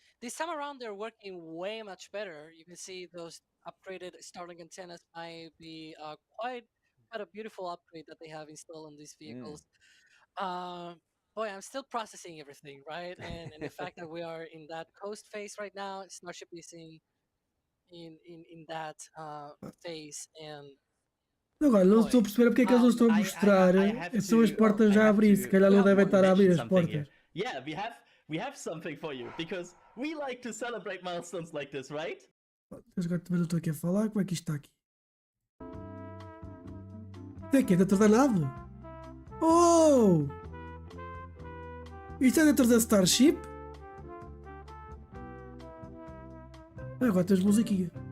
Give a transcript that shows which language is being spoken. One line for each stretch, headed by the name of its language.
English: This time around, they're working way much better. You can see those upgraded Starlink antennas might be quite a beautiful upgrade that they have installed on these vehicles. Boy, I'm still processing everything, right? And the fact that we are in that coast phase right now, Starship is in that phase, and
Portuguese: Agora, não estou a perceber porque é que eles não estão a mostrar. São as portas já a abrir, se calhar não devem estar a abrir as portas.
English: Yeah, we have something for you because we like to celebrate milestones like this, right?
Portuguese: Agora também não estou aqui a falar, como é que isto está aqui? Isto é aqui, dentro da nave? Oh! Isto é dentro da Starship? Agora tens musiquinha.